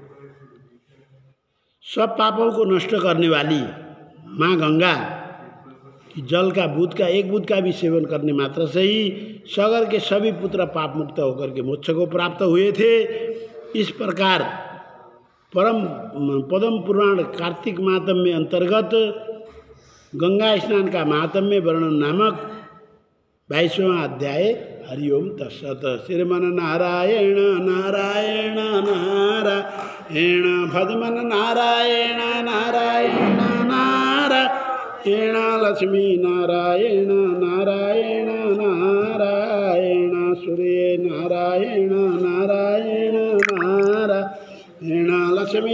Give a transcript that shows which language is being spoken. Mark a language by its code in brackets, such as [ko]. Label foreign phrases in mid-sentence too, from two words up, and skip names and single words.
[hi] सब पापों को नष्ट करने वाली माँ गंगा कि जल का बूंद का एक बूंद का भी सेवन करने मात्र से ही सगर के सभी पुत्र पाप मुक्त होकर के मोक्ष को प्राप्त हुए थे। इस प्रकार पद्म पुराण कार्तिक महात्म्य अंतर्गत गंगा स्नान का महात्म्य वर्णन नामक 22वां अध्याय। [sa] हरिओम तत्सत। श्रीमन नारायण नारायण नारायण भजमन नारायण नारायण नारायण लक्ष्मी नारायण नारायण नारायण सूर्य नारायण नारायण नारायण लक्ष्मी